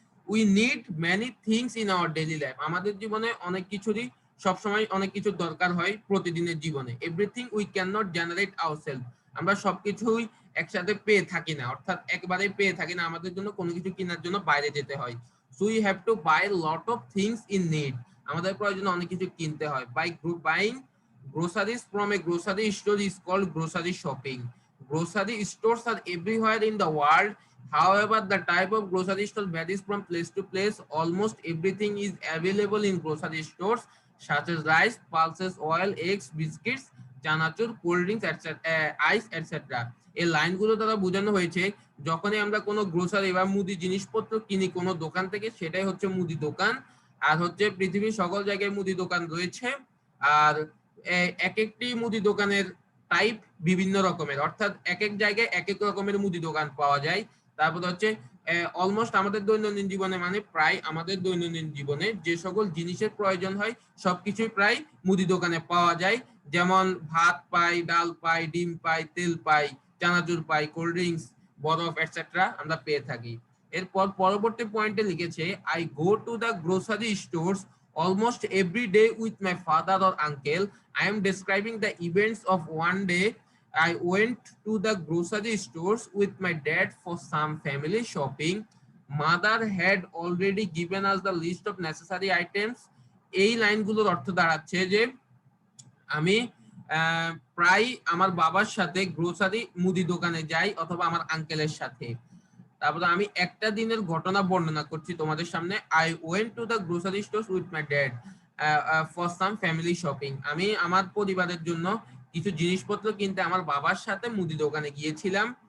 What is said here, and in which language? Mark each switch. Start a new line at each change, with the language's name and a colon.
English: we need many things in our daily life,
Bangla: আমাদের জীবনে অনেক কিছুরই সবসময় অনেক কিছুর দরকার হয় প্রতিদিনের জীবনে।
English: everything we can not generate ourselves,
Bangla: আমরা সবকিছুই একসাথে পেয়ে থাকি না, অর্থাৎ একবারে পেয়ে থাকি না, আমাদের জন্য কোনো কিছু কেনার জন্য বাইরে যেতে হয়।
English: so we have to buy lot of things in need,
Bangla: আমাদের প্রয়োজনে অনেক কিছু কিনতে হয়।
English: Buying groceries from a grocery store is called grocery shopping. Grocery stores are everywhere in the world. However, the type of grocery store varies from place to place. Almost everything is available in grocery stores, such as rice, pulses, oil, eggs, biscuits, chanachur, cold drinks, ice, etcetera.
Bangla: এই লাইনগুলো দ্বারা বোঝানো হয়েছে যখনই আমরা কোনো grocery বা মুদি জিনিসপত্র কিনি কোনো দোকান থেকে, সেটাই হচ্ছে মুদি দোকান। আর হচ্ছে পৃথিবীর সকল জায়গায় মুদি দোকান রয়েছে, আর এক একটি মুদি দোকানের টাইপ বিভিন্ন রকমের, অর্থাৎ এক এক জায়গায় এক এক রকমের মুদি দোকান পাওয়া যায়। তারপর হচ্ছে অলমোস্ট আমাদের দৈনন্দিন জীবনে, মানে প্রায় আমাদের দৈনন্দিন জীবনে যে সকল জিনিসের প্রয়োজন হয় সবকিছুই প্রায় মুদি দোকানে পাওয়া যায়। যেমন ভাত পাই, ডাল পাই, ডিম পাই, তেল পাই, চানাচুর পাই, কোল্ড ড্রিঙ্কস, বরফ এটসেট্রা আমরা পেয়ে থাকি। এরপর পরবর্তী পয়েন্টে লিখেছে
English: I go to the grocery stores almost every day with my father or uncle. I am describing the events of one day. I went to the grocery stores with my dad for some family shopping. Mother had already given us the list of necessary items.
Bangla: এই লাইনগুলোর অর্থ দাঁড়াচ্ছে যে আমি প্রায় আমার বাবার সাথে grocery মুদি দোকানে যাই অথবা আমার আঙ্কেলের সাথে। তারপরে আমি একটা দিনের ঘটনা বর্ণনা করছি তোমাদের সামনে।
English: I went to the grocery store with my dad for some family shopping,
Bangla: আমি আমার পরিবারের জন্য কিছু জিনিসপত্র কিনতে আমার বাবার সাথে মুদি দোকানে গিয়েছিলাম।